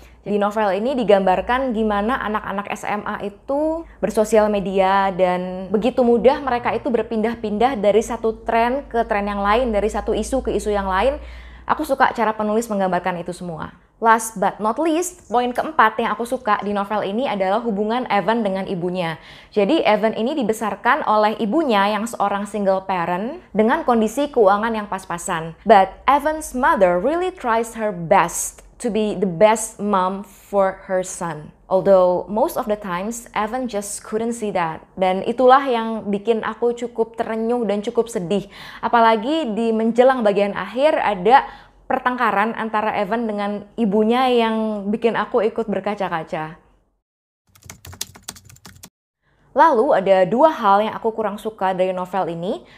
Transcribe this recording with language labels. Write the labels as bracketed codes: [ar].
[id] Di novel ini digambarkan gimana anak-anak SMA itu bersosial media dan begitu mudah mereka itu berpindah-pindah dari satu tren ke tren yang lain, dari satu isu ke isu yang lain. Aku suka cara penulis menggambarkan itu semua. [en] Last but not least, [id] poin keempat yang aku suka di novel ini adalah hubungan Evan dengan ibunya. Jadi Evan ini dibesarkan oleh ibunya yang seorang single parent dengan kondisi keuangan yang pas-pasan. [en] But Evan's mother really tries her best to be the best mom for her son. Although most of the times Evan just couldn't see that. [id] Dan itulah yang bikin aku cukup terenyuh dan cukup sedih. Apalagi di menjelang bagian akhir ada pertengkaran antara Evan dengan ibunya yang bikin aku ikut berkaca-kaca. Lalu ada dua hal yang aku kurang suka dari novel ini.